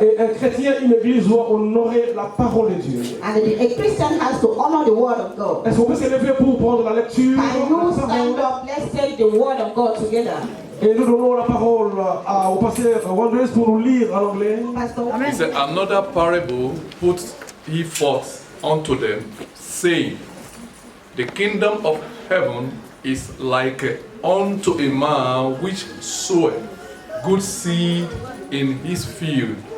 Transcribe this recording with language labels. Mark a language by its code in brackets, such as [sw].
[fr] Et un chrétien, une église doit honorer la parole de Dieu. [en] And a Christian has to honor the word of God. [fr] Est-ce qu'on peut se lever pour prendre la lecture? [en] Can you stand up? Let's take the word of God together. [fr] Et nous donnons la parole au pasteur Wanders pour nous lire en anglais. [en] He said, another parable put he forth unto them, saying, the kingdom of heaven is like unto a man which sowed good seed in his field.